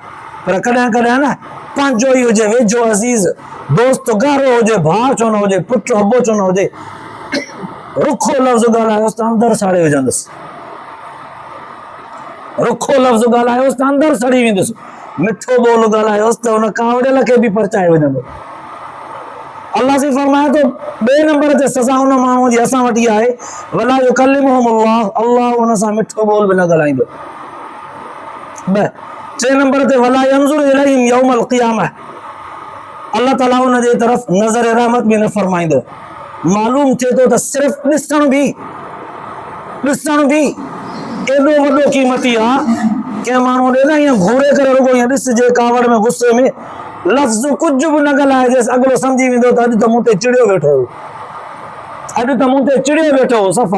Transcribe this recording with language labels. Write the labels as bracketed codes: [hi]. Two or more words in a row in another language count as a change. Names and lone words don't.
[sd] पर कॾहिं कॾहिं न पंहिंजो ई हुजे, वेझो अज़ीज़ दोस्त ॻाढ़ो हुजे, भाउ छो न हुजे, पुटु अबो छो न हुजे, रुखो लफ़्ज़ ॻाल्हायोसि त अंदरि साड़े विझंदुसि, रुखो लफ़्ज़ ॻाल्हायोसि त अंदरि सड़ी वेंदुसि, मिठो ॿोल ॻाल्हायोसि त हुन कावड़ियल खे बि परचाए विझंदो। अल्लाह से फरमाए थो ॿिए नंबर ते सज़ा हुन माण्हू जी असां वटि इहा आहे, [ar] ولا يكلمهم الله, [sd] अल्लाह हुन सां मिठो ॿोल बि न ॻाल्हाईंदो। टे नंबर ते [ar] ولا ينظر إليهم يوم القيامة, [sd] अल्लाह ताला हुन जे तरफ़ नज़र रहमत बि न फरमाईंदो। मालूम थिए थो त सिर्फ़ ॾिसण बि एॾो वॾो क़ीमती आहे। कंहिं माण्हू ॾे न ईअं घूरे करे रुगो ईअं ॾिसजे कावड़ में गुस्से में, लफ़्ज़ कुझु बि न ॻाल्हाइजेसि, अॻिलो सम्झी वेंदो त अॼु त मूं ते चिड़ियो वेठो हो, अॼु त मूं ते चिड़ियो वेठो हो सफ़ा।